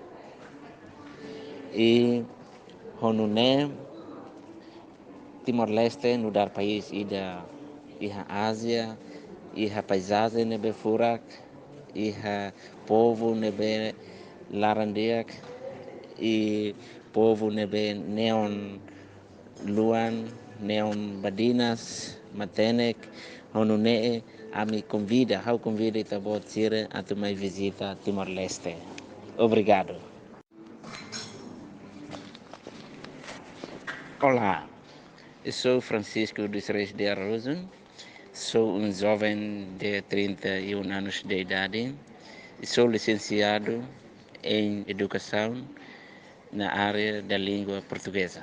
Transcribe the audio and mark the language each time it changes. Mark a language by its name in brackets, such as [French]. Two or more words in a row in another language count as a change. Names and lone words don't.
[Tetum] E honune Timor-Leste nudar país ida iha Ásia, iha paisagem nebe furak, iha povo nebe larandiak e povo nebe neon luan, neon badinas, matenek, honune ami convida, hau convida ita bot sire atu mai visita Timor-Leste. [Portuguese] Obrigado. Olá, eu sou Francisco dos Reis de Arrozo, sou um jovem de 31 anos de idade e sou licenciado em Educação na área da língua portuguesa.